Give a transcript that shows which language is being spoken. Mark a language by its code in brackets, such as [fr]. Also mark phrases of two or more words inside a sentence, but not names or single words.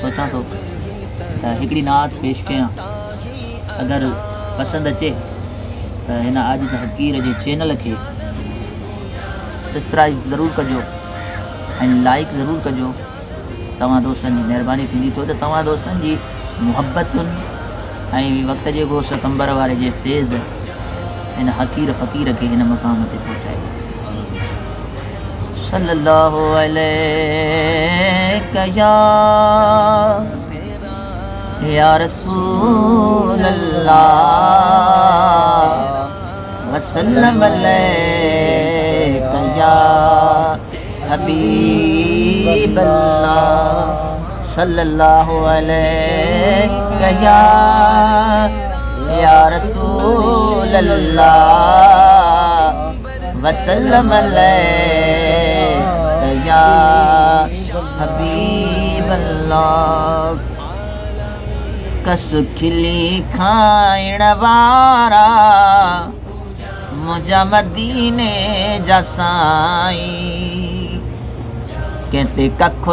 [sd] सोचां थो त हिकिड़ी नात पेश कयां, अगरि पसंदि अचे त हिन आजिज़ फ़कीर जे चैनल खे सब्सक्राइब ज़रूरु कजो ऐं लाइक ज़रूरु कजो। तव्हां दोस्तनि जी महिरबानी थींदी, छो त तव्हां दोस्तनि जी मुहबतुनि ऐं वक़्त जे को सितंबर वारे जे फैज़ हिन हकीर फ़कीर खे हिन मक़ाम ते पहुचाए। [ar] صلى الله عليك يا رسول الله وسلم عليك يا حبيب الله صلى الله عليك يا رسول الله وسلم عليك يا حبيب الله. [sd] कस खिली खाइण वारा मुंहिंजा मदीने जा साईं, कंहिंते कखु